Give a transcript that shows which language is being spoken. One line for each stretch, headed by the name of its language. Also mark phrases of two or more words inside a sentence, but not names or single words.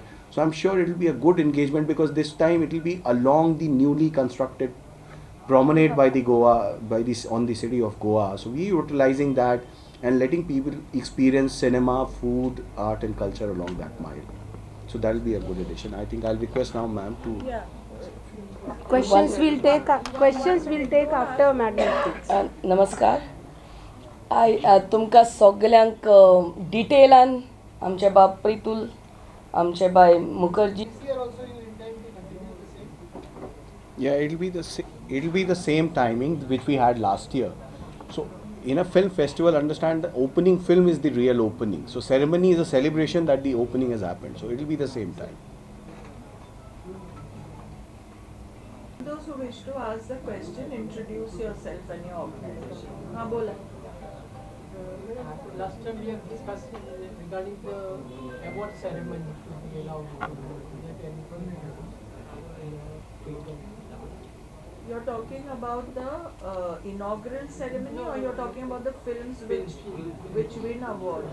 English: So I'm sure it will be a good engagement, because this time it will be along the newly constructed promenade by the Goa, on the city of Goa. So we are utilizing that and letting people experience cinema, food, art and culture along that mile. So that will be a good addition. I think I'll request now ma'am to Questions we'll take after Madam speaks.
Konkani: नमस्कार. तुमकां सगल्यांक डिटेलान आमचे बाब प्रितुल, आमचे बाय मुखर्जी.
English: this year also you intend to continue the same? Yeah, it'll be the same timing which we had last year. So in a film festival, understand the opening film is the real opening. So ceremony is a celebration that the opening has happened. So it'll be the same time. Those who wish to ask the question, introduce yourself and your organization.
Konkani: हाँ बोला.
English: Last time we have discussed regarding the award ceremony to be allowed. You're talking about the inaugural ceremony, or you're talking about the films which win awards?